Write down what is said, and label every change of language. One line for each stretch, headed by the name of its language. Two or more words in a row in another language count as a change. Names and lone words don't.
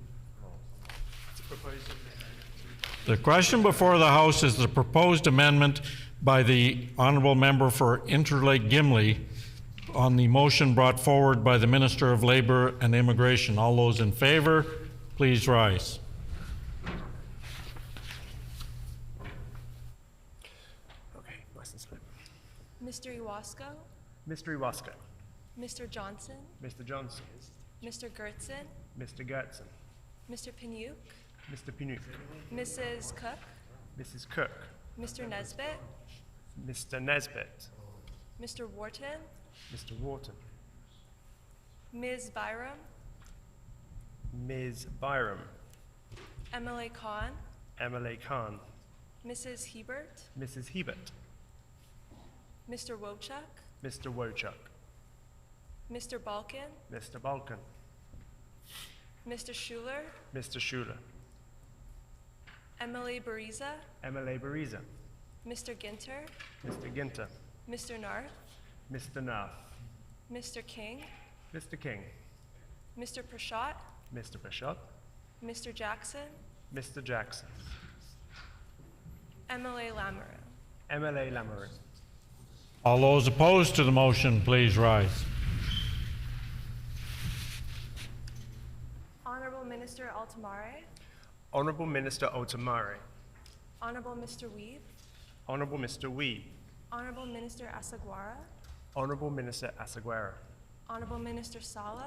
English: The question before the House is the proposed amendment by the Honourable Member for Interlake Gimli on the motion brought forward by the Minister of Labour and Immigration. All those in favour, please rise. Mr. Iwasko, Mr. Iwasko, Mr. Johnson, Mr. Johnson, Mr. Gertzen, Mr. Gertzen, Mr. Piniuk, Mr. Pinu, Mrs. Cook, Mrs. Cook, Mr. Nesbitt, Mr. Nesbitt, Mr. Wharton, Mr. Wharton, Ms. Byram, Ms. Byram, MLA Khan, MLA Khan, Mrs. Hebert, Mrs. Hebert, Mr. Wochuk, Mr. Wochuk, Mr. Balkin, Mr. Balkan, Mr. Schuler, Mr. Schuler, MLA Bariza, MLA Bariza, Mr. Ginter, Mr. Ginter, Mr. Narth, Mr. Narth, Mr. King, Mr. King, Mr. Prashad, Mr. Prashad, Mr. Jackson, Mr. Jackson, MLA Lamoureux. MLA Lamoureux. All those opposed to the motion, please rise. Honourable Minister Altamare, Honourable Minister Altamare, Honourable Mr. Weave, Honourable Mr. Weeb, Honourable Minister Asagwara, Honourable Minister Asaguera, Honourable Minister Sala,